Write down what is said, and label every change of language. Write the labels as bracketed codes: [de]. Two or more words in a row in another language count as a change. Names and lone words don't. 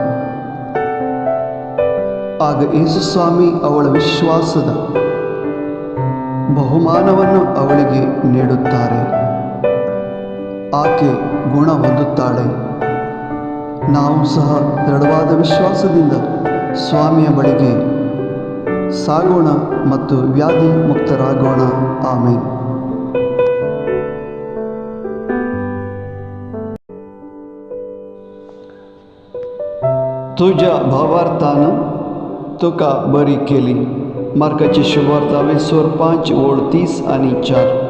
[kn] ಆಗ ಯೇಸುಸ್ವಾಮಿ ಅವಳ ವಿಶ್ವಾಸದ ಬಹುಮಾನವನ್ನು ಅವಳಿಗೆ ನೀಡುತ್ತಾರೆ. ಆಕೆ ಗುಣ ಹೊಂದುತ್ತಾಳೆ. ನಾವು ಸಹ ದೃಢವಾದ ವಿಶ್ವಾಸದಿಂದ ಸ್ವಾಮಿಯ ಬಳಿಗೆ ಸಾಗೋಣ ಮತ್ತು ವ್ಯಾಧಿ ಮುಕ್ತರಾಗೋಣ. ಆಮೇನ್. [kok] तुझ्या भावार्थानं तुका बरी केली. मार्काची शुभवार्ता 5:30 आणि 4.